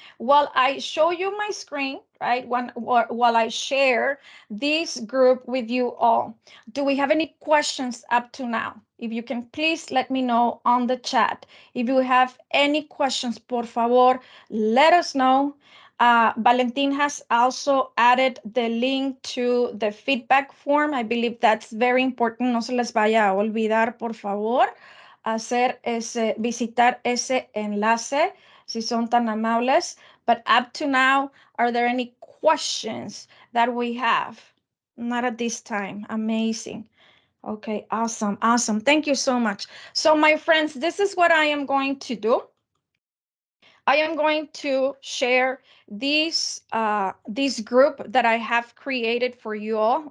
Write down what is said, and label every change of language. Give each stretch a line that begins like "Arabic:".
English: While I show you my screen, right, while I share this group with you all, do we have any questions up to now? If you can please let me know on the chat. If you have any questions,
Spanish: por favor,
English: let us know. Valentin has also added the link to the feedback form. I believe that's very important.
Spanish: No se les vaya a olvidar, por favor, visitar ese enlace, si son tan amables.
English: But up to now, are there any questions that we have? Not at this time. Amazing. Okay, awesome, awesome. Thank you so much. So my friends, this is what I am going to do. I am going to share this group that I have created for you all.